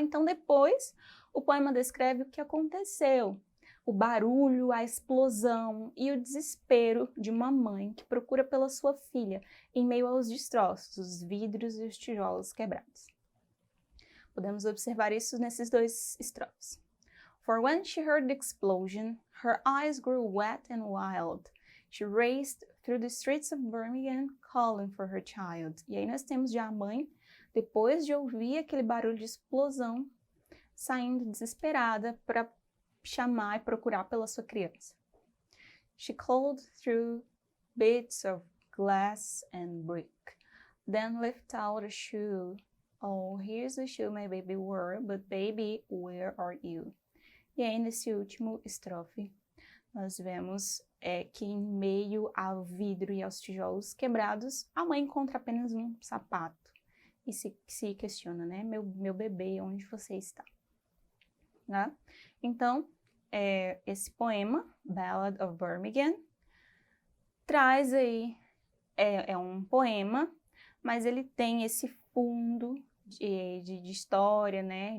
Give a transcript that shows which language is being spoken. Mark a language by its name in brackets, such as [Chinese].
[Portuguese] Então depois o poema descreve o que aconteceu, o barulho, a explosão e o desespero de uma mãe que procura pela sua filha em meio aos destroços, os vidros e os tijolos quebrados. Podemos observar isso nesses dois estrofes. [English] For when she heard the explosion, her eyes grew wet and wild. She raced through the streets of Birmingham, calling for her child. [Portuguese] E aí nós temos já a mãe, depois de ouvir aquele barulho de explosão, saindo desesperada para chamar e procurar pela sua criança. [English] She called through bits of glass and brick, then lifted out a shoe. Oh, here's the shoe my baby wore, but baby, where are you? [Portuguese] E aí nesse último estrofe, nós vemos que em meio ao vidro e aos tijolos quebrados, a mãe encontra apenas um sapato e se questiona, né? Meu bebê, onde você está? Né? Então, esse poema, Ballad of Birmingham, traz aí, é um poema, mas ele tem esse fundo de história, né?